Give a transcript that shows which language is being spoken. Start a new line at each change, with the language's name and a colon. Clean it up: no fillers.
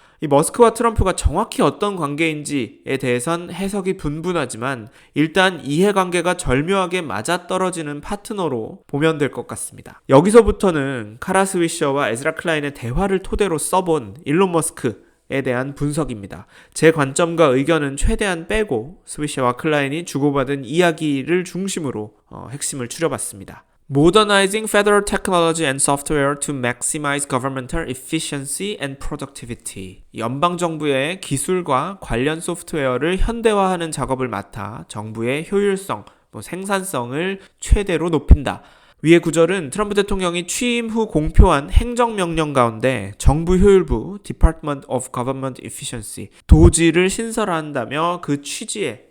Korean: 이 머스크와 트럼프가 정확히 어떤 관계인지에 대해선 해석이 분분하지만 일단 이해관계가 절묘하게 맞아떨어지는 파트너로 보면 될 것 같습니다. 여기서부터는 카라 스위셔와 에즈라 클라인의 대화를 토대로 써본 일론 머스크에 대한 분석입니다. 제 관점과 의견은 최대한 빼고 스위셔와 클라인이 주고받은 이야기를 중심으로 핵심을 추려봤습니다.
English: Modernizing Federal Technology and Software to Maximize Governmental Efficiency and Productivity.
Korean: 연방정부의 기술과 관련 소프트웨어를 현대화하는 작업을 맡아 정부의 효율성, 생산성을 최대로 높인다. 위의 구절은 트럼프 대통령이 취임 후 공표한 행정명령 가운데 정부 효율부 Department of Government Efficiency 도지를 신설한다며 그 취지에